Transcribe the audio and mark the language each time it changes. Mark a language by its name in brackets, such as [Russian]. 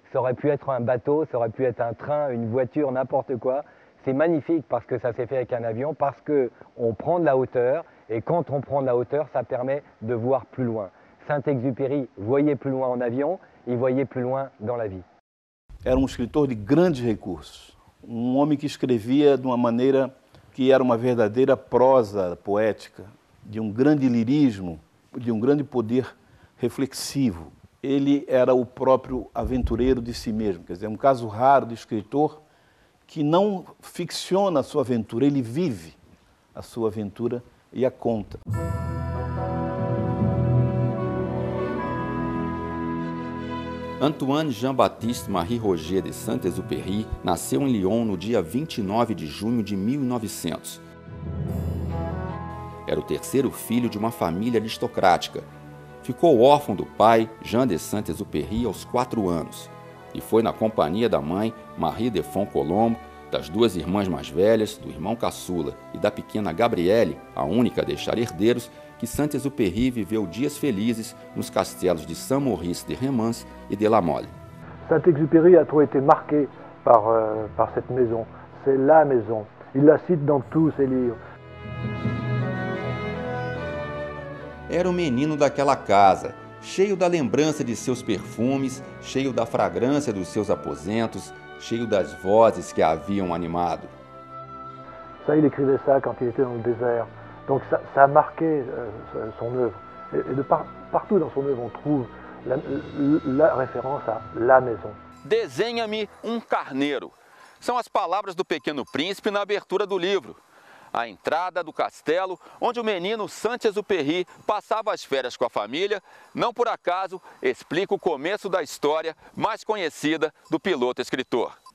[French] Ça aurait pu être un bateau, ça aurait pu être un train, une voiture, n'importe quoi. C'est magnifique parce que ça s'est fait avec un avion, parce qu'on prend de la hauteur et quand on prend de la hauteur, ça permet de voir plus loin. Saint-Exupéry voyait plus loin en avion, il voyait plus loin dans la vie. [Portuguese] Era escritor de grandes recursos, homem que escrevia de uma maneira que era uma verdadeira prosa poética, de grande lirismo, de grande poder reflexivo. Ele era o próprio aventureiro de si mesmo, quer dizer, caso raro de escritor que não ficciona a sua aventura, ele vive a sua aventura e a conta. Antoine Jean-Baptiste Marie Roger de Saint-Exupéry nasceu em Lyon no dia 29 de junho de 1900. Era o terceiro filho de uma família aristocrática. Ficou órfão do pai, Jean de Saint-Exupéry, aos 4 anos, e foi na companhia da mãe, Marie de Font-Colombe, das duas irmãs mais velhas, do irmão caçula e da pequena Gabrielle, a única a deixar herdeiros, que Saint-Exupéry viveu dias felizes nos castelos de Saint-Maurice-de-Rémance et de La Mole. [French] Saint-Exupéry a trop été marqué par cette maison. C'est la maison. Il la cite dans tous ses livres. [Portuguese] Era o menino daquela casa, cheio da lembrança de seus perfumes, cheio da fragrância dos seus aposentos, cheio das vozes que a haviam animado. [French] Ça, il écrivait ça quand il était dans le désert. Donc ça a marqué son œuvre. Et partout dans son œuvre, on trouve la référence à la maison. [Portuguese] Desenha-me carneiro. São as palavras do Pequeno Príncipe na abertura do livro. A entrada do castelo, onde o menino Saint-Exupéry passava as férias com a família, não por acaso explica o começo da história mais conhecida do piloto-escritor.